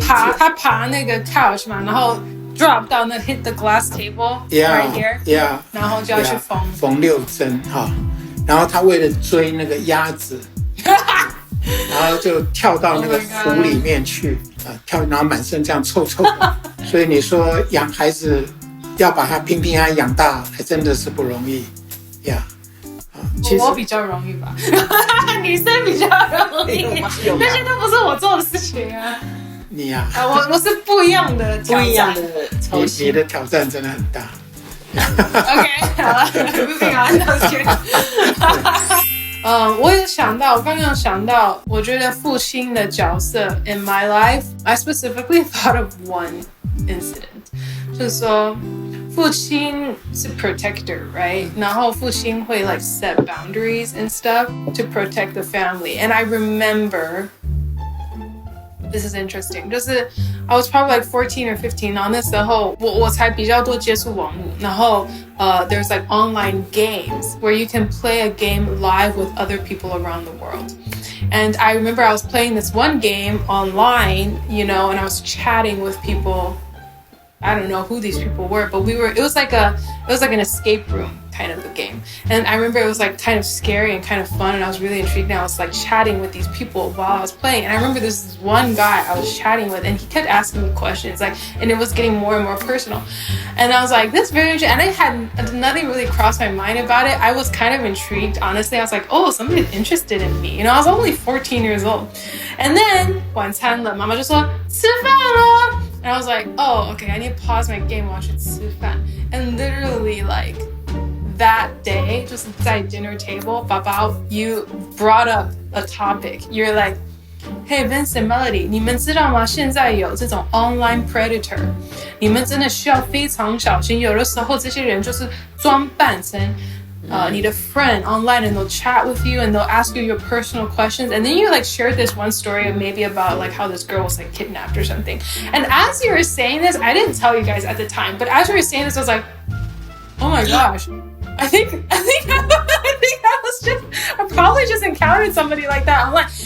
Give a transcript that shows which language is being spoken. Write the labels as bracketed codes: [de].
[zh] 他爬那个 couch 嘛，然后 drop 到那 [en] hit the glass table right here. Yeah. [zh] 然后就要去缝6针哈。然后他为了追那个鸭子，然后就跳到那个湖里面去跳，然后满身这样臭臭的。所以你说养孩子要把他平平安安养大，还真的是不容易呀。我比较容易吧，女生比较容易，那些都不是我做的事情啊。你呀，我是不一样的挑战，你的挑战真的很大。 [en] OK， [zh] 好了 [en] ，Moving on。 [zh] 我有想到，我刚刚有想到，我觉得父亲的角色 [en] in my life, I specifically thought of one incident， [zh] 就是说。父亲是 [en] protector, right? [zh] 然后父亲会 [en] like set boundaries and stuff to protect the family. And I remember, this is interesting, [zh] 就是 [en] I was probably like 14 or 15, [zh] 然后那时候我才比较多接触网络，然后 [en] there's like online games where you can play a game live with other people around the world. And I remember I was playing this one game online, you know, and I was chatting with people. I don't know who these people were, but it was like an escape room kind of a game. And I remember it was like kind of scary and kind of fun, and I was really intrigued, and I was like chatting with these people while I was playing. And I remember this one guy I was chatting with, and he kept asking me questions, like, and it was getting more and more personal. And I was like, this is very interesting. And I had nothing really crossed my mind about it. I was kind of intrigued, honestly. I was like, oh, somebody's interested in me. You know, I was only 14 years old. And then [zh] 晚餐了，妈妈就说吃饭了。 [en] And I was like, oh, okay, I need to pause my game while I should 吃饭. And literally, like, that day, just at dinner table, Baba, you brought up a topic. You're like, hey, Vincent, Melody, [zh] 你们知道吗？现在有这种 [en] online predator. [zh] 你们真的需要非常小心。有的时候这些人就是装扮成你的 [en] friend online, and they'll chat with you and they'll ask you your personal questions, and then you like shared this one story of maybe about like how this girl was like kidnapped or something. And as you were saying this, I didn't tell you guys at the time, but as you were saying this, I was like, oh my gosh, I think I probably just encountered somebody like that online.